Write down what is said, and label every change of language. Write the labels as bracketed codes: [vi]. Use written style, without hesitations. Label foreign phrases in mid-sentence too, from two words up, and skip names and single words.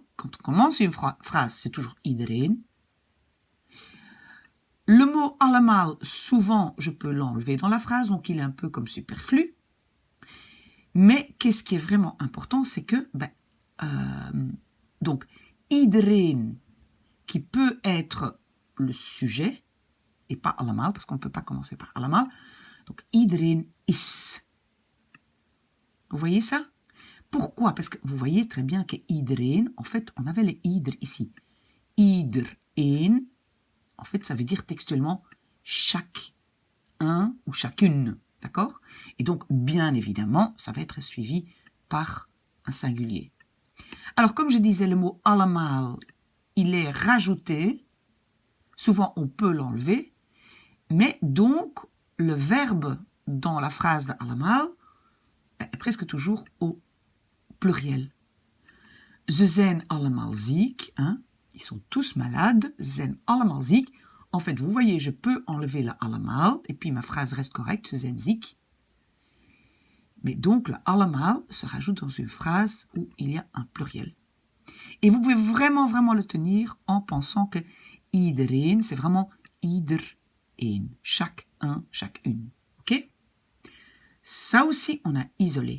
[fr] Quand on commence une phrase, c'est toujours iedereen. Le mot allemaal, souvent, je peux l'enlever dans la phrase, donc il est un peu comme superflu. Mais qu'est-ce qui est vraiment important, c'est que, donc, iedereen, qui peut être le sujet, et pas allemaal, parce qu'on ne peut pas commencer par allemaal. Donc, [nl] iedereen is. [fr] Vous voyez ça? Pourquoi? Parce que vous voyez très bien que iedereen, en fait, on avait les ieder ici. Iedereen, en fait, ça veut dire textuellement chaque un ou chacune. D'accord? Et donc, bien évidemment, ça va être suivi par un singulier. Alors, comme je disais, le mot allemaal, il est rajouté. Souvent, on peut l'enlever. Mais donc, le verbe dans la phrase de allemaal est presque toujours au pluriel. [nl] Ze zijn allemaal ziek. [fr] Hein? Ils sont tous malades. [nl] Ze zijn allemaal ziek. [fr] En fait, vous voyez, je peux enlever le allemaal et puis ma phrase reste correcte. [nl] Ze zijn ziek. [fr] Mais donc, le allemaal se rajoute dans une phrase où il y a un pluriel. Et vous pouvez vraiment, vraiment le tenir en pensant que iedereen, c'est vraiment iedereen. Chaque un, chacune. Ok? Ça aussi, on a isolé.